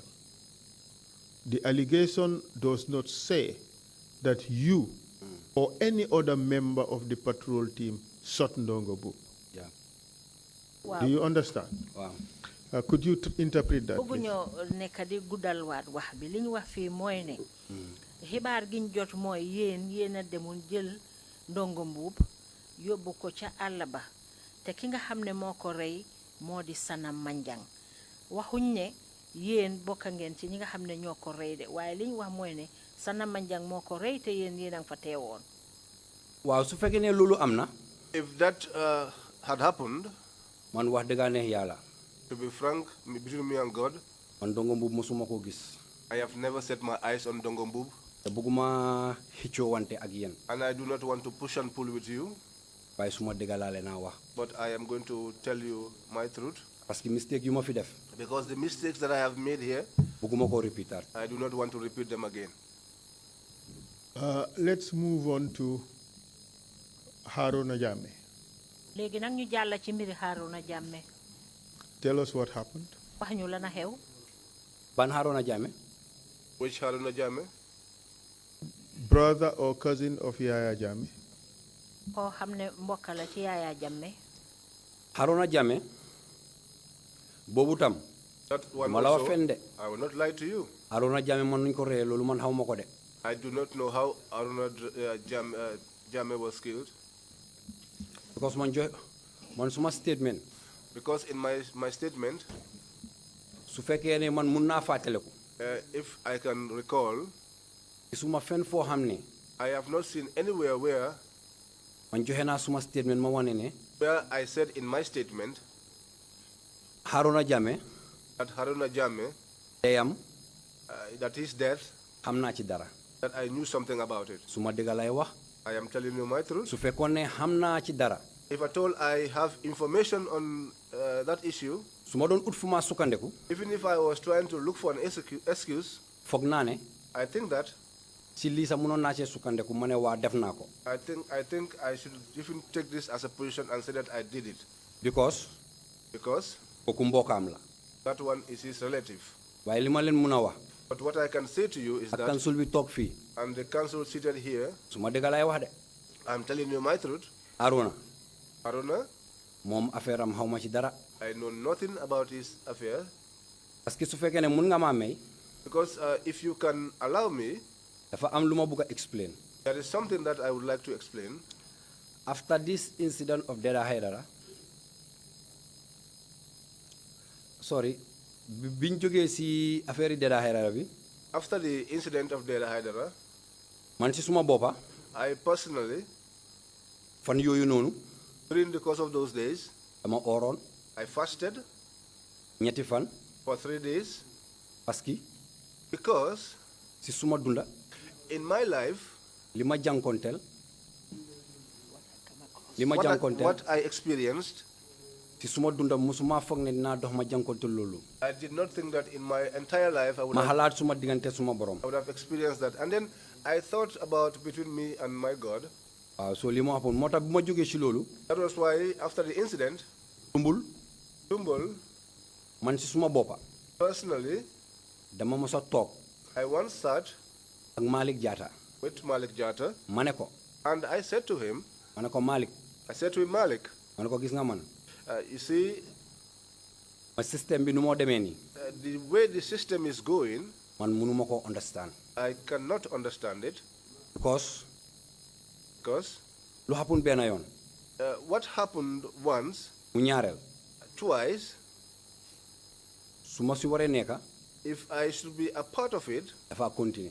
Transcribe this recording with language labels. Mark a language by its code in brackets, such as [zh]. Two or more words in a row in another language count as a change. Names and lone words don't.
[en] The allegation does not say that you or any other member of the patrol team shot Ndongo. Yeah. Wow. Do you understand? Wow. Could you interpret that? [wo] Bëgguñoo nekk di guddal waat wax bi li ñu wax fii mooy ne xibaar gi ñu jot mooy yéen a demoon jël Ndongo Mbub yóbbu ko ca àll ba te ki nga xam ne moo ko rey moo di Sana Manjang waxuñ ne yéen bokka ngeen ci ñi nga xam ne ñoo ko rey de waaye li ñu wax mooy ne Sana Manjang moo ko rey te yéen a fa teewoon. Waaw su fekkee ne loolu am na. [en] If that had happened, [wo] man wax dëgg neex yàlla. [en] To be frank, between me and God, [wo] man Ndongo Mbub mosuma ko gis. [en] I have never set my eyes on Ndongo Mbub. [wo] te bëgguma xëccoo wante ak yéen. [en] And I do not want to push and pull with you. [wo] waaye suma dëgg laa leen wax. [en] But I am going to tell you my truth. [fr] parce que [wo] mistake yu ma fi def. [en] Because the mistakes that I have made here, [wo] bëgguma ko repeatat. [en] I do not want to repeat them again. Let's move on to Haruna Jammeh. [wo] léegi nag ñu jàll ci mbiri Haruna Jammeh. [en] Tell us what happened. [wo] wax ñu la na xew. ban Haruna Jammeh. [en] Which Haruna Jammeh? Brother or cousin of Yaya Jammeh. [wo] koo xam ne mbokk la ci Yaya Jammeh. Haruna Jammeh boobu tam. [en] That one [wo] ma la wax [en] also, [wo] fen de. [en] I will not lie to you. [wo] Haruna Jammeh man nuñ ko reyee loolu man xaw ma ko de. [en] I do not know how Haruna Jammeh was killed. [wo] because man suma statement. [en] Because in my statement, [wo] su fekkee ne man mun naa fàttaliku. [en] If I can recall, [wo] suma fen foo xam ne. [en] I have not seen anywhere where [wo] man joxe naa suma statement ma wane ne. [en] where I said in my statement Haruna Jammeh. that Haruna Jammeh, [wo] deyam. [en] that his death, [wo] xam naa ci dara. [en] that I knew something about it. [wo] suma dëgg lay wax. [en] I am telling you my truth. [wo] su fekkoon ne xam naa ci dara. [en] If at all I have information on that issue, [wo] su ma doon ut fu ma sukkandeku. [en] even if I was trying to look for an excuse, [wo] foog naa ne. [en] I think that [wo] si lii sax mënoon naa cee sukkandeku ma ne waa def naa ko. [en] I think I should even take this as a position and say that I did it. [wo] because kooku mbokkaam la. [en] that one is his relative. [wo] waaye li ma leen mun a wax. [en] But what I can say to you is [wo] ak [en] that, [wo] council bi toog fii. [en] and the council seated here, [wo] su ma dëgg lay wax de. [en] I'm telling you my truth. Haruna. [wo] Moom affaire am xaw ma ci dara. [en] I know nothing about his affair. [fr] parce que [wo] su fekkee ne mun nga maa may. [en] Because if you can allow me, [wo] dafa am lu ma bëgg a explain. [en] there is something that I would like to explain. After this incident of Haidara, sorry, [wo] biñ jógee si affaire Haidara bi. [en] After the incident of Haidara, [wo] man si suma boppa. [en] I personally, [wo] fan yooyu noonu. [en] during the course of those days, [wo] dama ooroon. [en] I fasted [wo] ñetti fan. [en] for 3 days. [fr] parce que. [en] Because [wo] si suma dunda. [en] in my life, [wo] li ma jànkonteel. [en] what I experienced, [wo] si suma dunda musuma foog ne dinaa dox ma jànkonteel loolu. [en] I did not think that in my entire life I would [wo] ma xalaat suma diggante suma borom. [en] I would have experienced that. And then I thought about between me and my God. [wo] So li ma waxoon moo tax bu ma jógee si loolu. [en] That was why after the incident, Tumbul, [wo] man si suma boppa. [en] Personally, [wo] dama mos a toog. [en] I once sat [wo] ak Malik Jatta. [en] with Malik Jatta. [wo] ma ne ko. [en] And I said to him, [wo] ma ne ko Malik. [en] I said to him, Malik, [wo] ma ne ko gis nga man. [en] you see, [wo] ma system bi nu moo demee nii. [en] the way the system is going, [wo] man mënuma ko understand. [en] I cannot understand it. Because [wo] lu happen benn yoon. [en] What happened once, [wo] mu ñaareel. [en] twice, [wo] su ma si waree nekka. [en] if I should be a part of it, [wo] dafa continue.